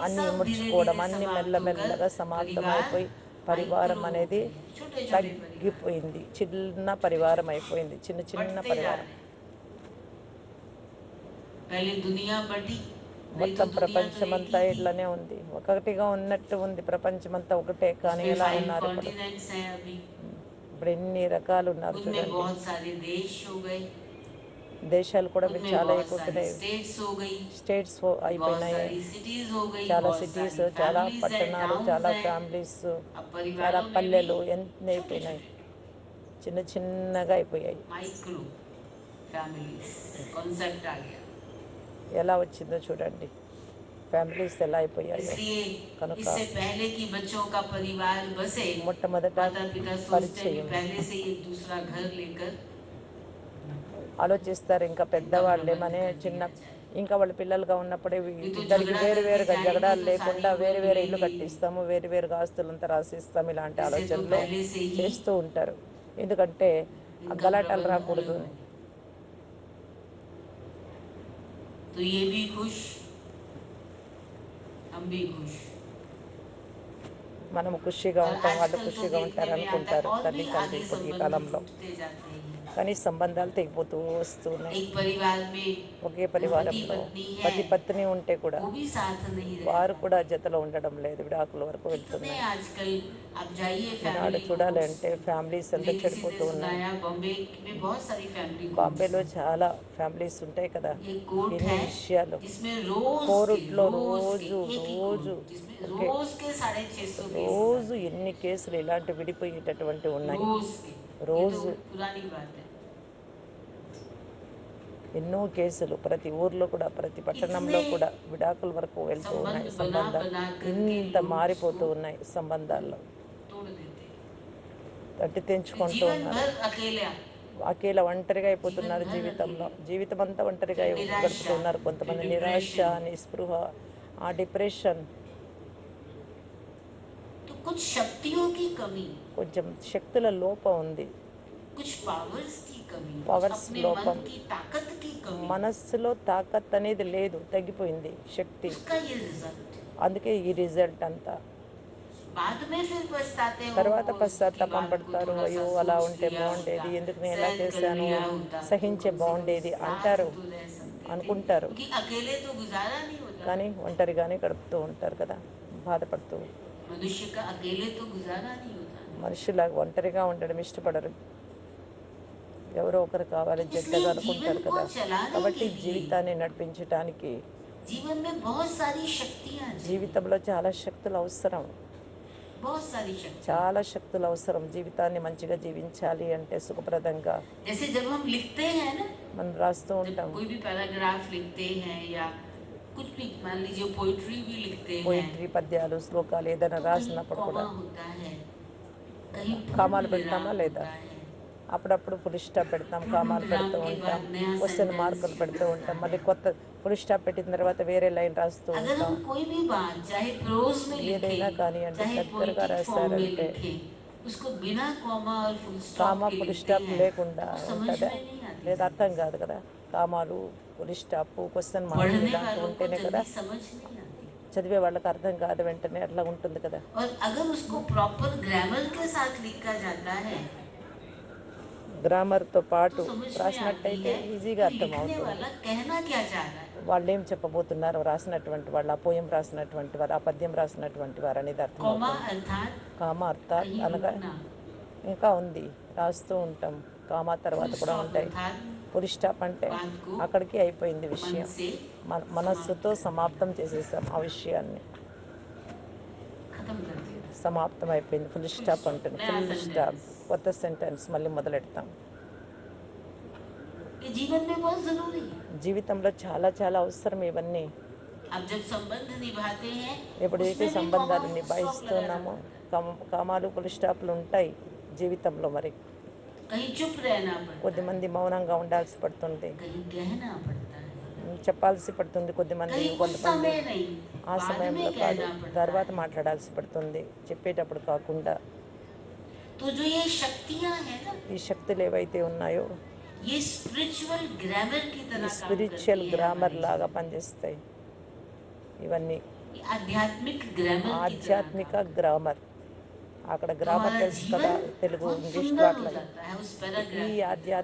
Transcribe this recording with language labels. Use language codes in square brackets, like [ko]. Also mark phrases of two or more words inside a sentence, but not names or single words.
[te] అన్నీ [hi] सब धीरे [te] ఇముడ్చుకోవడం [hi] धीरे [te] అన్నీ [hi] समाप्त होकर [te] మెల్లమెల్లగా [hi] परिवार [te] సమాప్తమైపోయి పరివారం [hi] माइक्रो हो [te] అనేది [hi] गए, छोटे छोटे परिवार, [te] తగ్గిపోయింది. చిన్న [hi] छोटे [te] పరివారం [hi] छोटे [te] అయిపోయింది, చిన్న చిన్న [hi] बंटते जा [te] పరివారం. [hi] रहे हैं। पहले दुनिया बटी, नहीं तो [te] మొత్తం [hi] दुनिया तो एक [te] ప్రపంచమంతా [hi] ही थी। [te] ఇట్లానే ఉంది, ఒకటిగా ఉన్నట్టు ఉంది. ప్రపంచమంతా ఒకటే, కానీ [hi] उसमें [te] ఎలా 5 ఉన్నారు ఇప్పుడు? [hi] कॉन्टिनेंट्स हैं अभी, [te] ఇప్పుడు ఎన్ని రకాలు ఉన్నారు [hi] उनमें [te] చూడండి. [hi] बहुत सारे देश हो गए, [te] దేశాలు కూడా ఇప్పుడు [hi] उनमें [te] చాలా [hi] बहुत सारी [te] అయిపోతున్నాయి, [hi] स्टेट्स हो गई, [te] స్టేట్స్ [hi] बहुत [te] అయిపోయినాయి. [hi] सारी सिटीज हो गई, [te] చాలా [hi] बहुत [te] సిటీస్, [hi] सारी [te] చాలా [hi] फैमिलीज हैं, [te] పట్టణాలు, [hi] टाउन्स [te] చాలా [hi] हैं। [te] ఫ్యామిలీస్, [hi] अब [te] చాలా [hi] परिवारों में भी [te] పల్లెలు ఎన్ని [hi] छोटे [te] అయిపోయినాయి, [hi] छोटे [te] చిన్న చిన్నగా అయిపోయాయి. [en] micro families concept [hi] आ गया। [te] ఎలా వచ్చిందో చూడండి, ఫ్యామిలీస్ ఎలా అయిపోయాయో. [hi] इसलिए [te] కనుక [hi] इससे पहले कि बच्चों का परिवार बसे, [te] మొట్టమొదట [hi] माता पिता सोचते हैं कि [te] పరిచయం [hi] पहले से ही एक दूसरा घर लेकर [te] ఆలోచిస్తారు. ఇంకా [hi] इनका प्रबंध [te] పెద్దవాళ్ళేమనే [hi] कर [te] చిన్న, [hi] दिया जाए। [te] ఇంకా వాళ్ళ పిల్లలుగా ఉన్నప్పుడే [hi] ये तो [te] ఇద్దరికి [hi] झगड़ा [te] వేరు [hi] करके [te] వేరుగా [hi] जाएंगे [te] జగడాలు [hi] तो सारी [te] లేకుండా [hi] उम्र [te] వేరు వేరే ఇల్లు [hi] मिलेंगे ही नहीं। [te] కట్టిస్తాము, వేరు వేరుగా ఆస్తులంతా రాసిస్తాము, ఇలాంటి [hi] ऐसे तो [te] ఆలోచనలు [hi] पहले से ही [te] చేస్తూ ఉంటారు. ఎందుకంటే ఆ [hi] इनका [te] గలాటాలు [hi] प्रबंध [te] రాకూడదు [hi] अलग [te] అని. [hi] हो, तो ये भी खुश, हम भी खुश। [te] మనము ఖుషిగా [hi] और [te] ఉంటాం, వాళ్ళు [hi] आजकल तो [te] ఖుషిగా [hi] देखने [te] ఉంటారు [hi] में आता है [te] అనుకుంటారు [hi] और [te] తల్లి [hi] भी [te] తండ్రి [hi] आगे [te] ఇప్పుడు ఈ [hi] संबंध [te] కాలంలో. [hi] टूटते जाते हैं। [te] కానీ సంబంధాలు తెగిపోతూ వస్తున్నాయి. [hi] एक परिवार में [te] ఒకే [hi] पति [te] పరివారంలో [hi] पत्नी है, [te] పతి పత్ని ఉంటే కూడా [hi] वो भी साथ नहीं रह [te] వారు కూడా [hi] पाते। [te] జతలో ఉండడం లేదు, విడాకుల వరకు [hi] कितने [te] వెళ్తున్నాయి. [hi] आजकल आप जाइए [te] ఈనాడు [hi] फैमिली [te] చూడాలి [hi] कोर्ट्स, [te] అంటే ఫ్యామిలీస్ ఎంత [hi] मुझे किसी ने [te] చెడిపోతూ ఉన్నాయి. [hi] सुनाया बॉम्बे में बहुत सारी [en] family courts [te] బాంబేలో [hi] हैं। [te] చాలా ఫ్యామిలీస్ ఉంటాయి కదా, [hi] ये कोर्ट [te] ఎన్ని [hi] है [te] విషయాలు. [hi] जिसमें [te] కోరుట్లో [hi] रोज के [te] రోజు [hi] एक ही [te] రోజు [hi] कोर्ट जिसमें [te] ఒకే [hi] रोज के 650 केसेस [te] రోజు [hi] आते हैं, [te] ఎన్ని కేసులు ఇలాంటి విడిపోయేటటువంటి ఉన్నాయి. [hi] रोज के। ये तो [te] రోజు [hi] पुरानी बात है। [te] ఎన్నో కేసులు ప్రతి ఊర్లో కూడా, ప్రతి [hi] इतने [te] పట్టణంలో కూడా విడాకుల వరకు వెళ్తూ ఉన్నాయి [hi] संबंध बना [te] సంబంధాలు. [hi] बना करके [te] ఇంత [hi] लोग उसको [te] మారిపోతూ ఉన్నాయి సంబంధాల్లో, [hi] तोड़ देते हैं, [te] తట్టి [hi] फिर [te] తెంచుకుంటూ [hi] जीवन [te] ఉన్నారు. [hi] भर अकेला, [te] అకేలా ఒంటరిగా [hi] जीवन [te] అయిపోతున్నారు [hi] भर [te] జీవితంలో. [hi] अकेले, [te] జీవితం అంతా ఒంటరిగా [hi] फिर निराशा, [te] గడుపుతున్నారు. [hi] फिर [te] కొంతమంది నిరాశ, [hi] डिप्रेशन। [te] నిస్పృహ, ఆ డిప్రెషన్, [hi] तो कुछ शक्तियों की कमी, [te] కొంచెం శక్తుల లోపం ఉంది, [hi] कुछ पावर्स की कमी, कुछ [te] పవర్స్ [hi] अपने मन [te] లోపం, [hi] की ताकत की कमी, [te] మనస్సులో తాకత్ అనేది లేదు, తగ్గిపోయింది శక్తి. [hi] उसका ये रिजल्ट है। [te] అందుకే ఈ రిజల్ట్ అంతా. [hi] बाद में फिर पछताते हो [te] తర్వాత [hi] उसकी [te] పశ్చాత్తాపం [hi] बात को [te] పడతారు, [hi] थोड़ा सा [te] అయ్యో అలా [hi] सोच [te] ఉంటే [hi] लिया होता, [te] బాగుండేది, ఎందుకు నేను ఇలా [hi] सहन कर [te] చేశాను, [hi] लिया होता तो [te] సహించే [hi] कम से कम [te] బాగుండేది [hi] साथ [te] అంటారు, [hi] तो रह सकते थे, [te] అనుకుంటారు. [hi] क्योंकि अकेले तो गुजारा नहीं होता [te] కానీ [hi] है। [te] ఒంటరిగానే గడుపుతూ ఉంటారు కదా, బాధపడుతూ. [hi] मनुष्य का अकेले तो गुजारा नहीं होता है। [te] మనుషులాగా ఒంటరిగా ఉండడం ఇష్టపడరు, ఎవరో ఒకరు కావాలి [hi] तो [te] జంటగా [hi] इसलिए [te] అనుకుంటారు [hi] जीवन को [te] కదా. [hi] चलाने [te] కాబట్టి [hi] के लिए [te] జీవితాన్ని నడిపించడానికి [hi] जीवन में बहुत सारी शक्तियाँ चाहिए, [te] జీవితంలో చాలా శక్తులు అవసరం, [hi] बहुत सारी शक्तियाँ। [te] చాలా శక్తులు అవసరం. జీవితాన్ని మంచిగా జీవించాలి అంటే సుఖప్రదంగా [hi] जैसे जब हम लिखते हैं ना, [te] మనం రాస్తూ [hi] जब [te] ఉంటాం. [hi] कोई भी पैराग्राफ लिखते हैं या कुछ भी, मान लीजिए पोइट्री भी लिखते हैं, [te] పోయిట్రీ పద్యాలు శ్లోకాలు ఏదైనా [hi] तो कहीं [te] రాసినప్పుడు [hi] कॉमा [te] కూడా [hi] होता है, कहीं पूर्ण [te] కామాలు పెడతామా [hi] विराम [te] లేదా, [hi] होता है। [te] అప్పుడప్పుడు [en] full stop [te] పెడతాం, [hi] पूर्ण [te] కామాలు [hi] विराम [te] పెడుతూ [hi] के [te] ఉంటాం, [hi] बाद नया [te] క్వశ్చన్ [hi] सेंटेंस [te] మార్కులు [hi] शुरू [te] పెడుతూ [hi] होता [te] ఉంటాం, [hi] है। [te] మళ్ళీ కొత్త [en] full stop [te] పెట్టిన తర్వాత వేరే లైన్ రాస్తూ [hi] अगर [te] ఉంటాం. [hi] हम कोई भी बात चाहे प्रोज में लिखे, [te] ఏదైనా కానివ్వండి [hi] चाहे [te] దగ్గరగా [en] poetic form [hi] में [te] రాశారంటే [hi] लिखे, उसको बिना कॉमा और [en] full stop [te] కామా [hi] के [te] ఫుల్ [hi] लिखते [te] స్టాప్ [hi] हैं [te] లేకుండా [hi] तो वो समझ [te] ఉంటుందా, [hi] में नहीं आती [te] లేదా [hi] जल्दी [te] అర్థం [hi] से। [te] కాదు కదా. కామాలు [en] full stop question marks [hi] पढ़ने [te] ఇలాంటివి [hi] वालों को [te] ఉంటేనే కదా [hi] जल्दी समझ नहीं आती। [te] చదివే వాళ్ళకి అర్థం కాదు వెంటనే, అట్లా ఉంటుంది కదా. [hi] और अगर उसको [en] proper grammar [hi] के साथ लिखा जाता है [te] గ్రామర్తో [hi] तो [te] పాటు [hi] समझ में आती [te] రాసినట్టయితే [hi] है [te] ఈజీగా [hi] कि लिखने [te] అర్థమవుతుంది. [hi] वाला कहना क्या चाह रहा है। [te] వాళ్ళు ఏం చెప్పబోతున్నారు, రాసినటువంటి వాళ్ళు, ఆ పోయం రాసినటువంటి వారు, ఆ పద్యం రాసినటువంటి వారు అనేది [hi] कॉमा [te] అర్థమవుతుంది. [hi] अर्थात [te] కామ అర్థాత్ [hi] कहीं [te] అనగా [hi] रुकना, [te] ఇంకా ఉంది, రాస్తూ ఉంటాం. కామా తర్వాత [hi] फुल [te] కూడా [hi] स्टॉप [te] ఉంటాయి. [hi] अर्थात [en] full stop [te] అంటే [hi] बात को [te] అక్కడికి అయిపోయింది [hi] मन [te] విషయం, [hi] से समाप्त [te] మనస్సుతో [hi] कर [te] సమాప్తం [hi] देना, [te] చేసేసాం ఆ విషయాన్ని, [hi] खत्म कर देना। [te] సమాప్తం అయిపోయింది. ఫుల్ [hi] फुल [te] స్టాప్ [hi] स्टॉप, [te] అంటుంది, [hi] नया [en] full stop, [hi] सेंटेंस। [te] కొత్త సెంటెన్స్ మళ్ళీ మొదలెడతాం. [hi] ये जीवन में बहुत जरूरी है। [te] జీవితంలో చాలా చాలా అవసరం ఇవన్నీ. [hi] आप जब संबंध निभाते हैं [te] ఎప్పుడైతే [hi] उसमें भी कॉमा [te] సంబంధాలు [en] full stop [hi] लगाना [te] నిభాయిస్తున్నామో [hi] पड़ता है, [te] కామాలు [en] full stops [te] ఉంటాయి జీవితంలో. మరి [hi] कहीं चुप रहना पड़ता है, [te] కొద్దిమంది మౌనంగా ఉండాల్సి పడుతుంది, [hi] कहीं कहना पड़ता है, [te] చెప్పాల్సి పడుతుంది. కొద్దిమంది [hi] कहीं उस [te] కొంతమంది [hi] समय नहीं [te] ఆ [hi] बाद [te] సమయంలో [hi] में [te] కాదు, [hi] कहना पड़ता [te] తర్వాత [hi] है। [te] మాట్లాడాల్సి పడుతుంది, చెప్పేటప్పుడు కాకుండా. [hi] तो जो ये शक्तियां हैं ना, [te] ఈ శక్తులు ఏవైతే ఉన్నాయో [hi] ये [en] spiritual grammar [hi] की [te] ఈ [hi] तरह काम [te] స్పిరిచువల్ [hi] करती है [te] గ్రామర్ [hi] हमारे [te] లాగా [hi] जीवन में, [te] పనిచేస్తాయి ఇవన్నీ. [hi] ये आध्यात्मिक ग्रामर की तरह [te] ఆధ్యాత్మిక [hi] काम करती है। [te] గ్రామర్, అక్కడ [hi] तो [te] గ్రామర్ [hi] हमारा [te] తెలుసు కదా, [hi] जीवन [te] తెలుగు [hi] बहुत [te] ఇంగ్లీష్లో [hi] सुंदर हो [te] అట్లాగే. [hi] जाता है उस [te] ఈ [hi] पैराग्राफ की तरह,